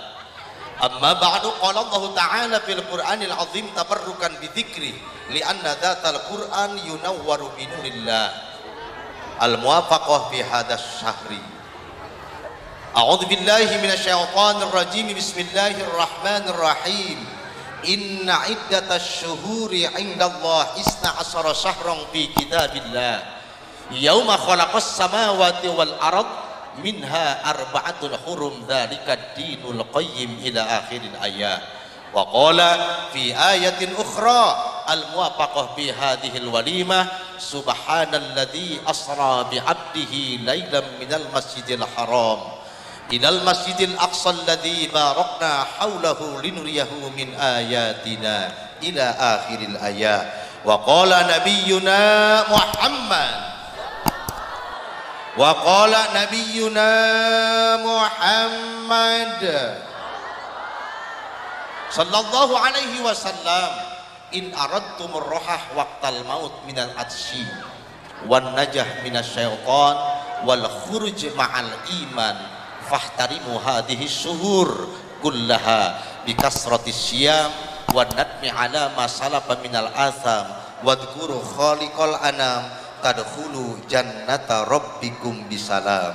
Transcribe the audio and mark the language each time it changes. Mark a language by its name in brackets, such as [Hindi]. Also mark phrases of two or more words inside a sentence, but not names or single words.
[Arabic] أما بعد قال الله تعالى في القرآن العظيم تبركا بذكر لأن ذات القرآن ينور بنور الله الموافقة في هذا الشهر. أعوذ بالله من الشيطان الرجيم. بسم الله الرحمن الرحيم. إن عدة الشهور عند الله 12 شهرا في كتاب الله يوم خلق السماوات والأرض منها أربعة حرم ذلك الدين القيم إلى آخر الآية. وقال في آية أخرى الموافقة بهذه الوليمة سبحان الذي أسرى بعبده ليلا من المسجد الحرام إلى المسجد الأقصى الذي باركنا حوله لنريه من آياتنا إلى آخر الآية. وقال نبينا محمد وقال نبينا محمد صلى الله عليه وسلم, إن أردتم الراحة وقت الموت من العطش والنجاة من الشيطان والخروج مع الإيمان فاحترموا هذه الشهور كلها بكثرة الصيام والندم على ما سلف من الآثام واذكروا خالق الأنام تدخلوا جنة ربكم بسلام.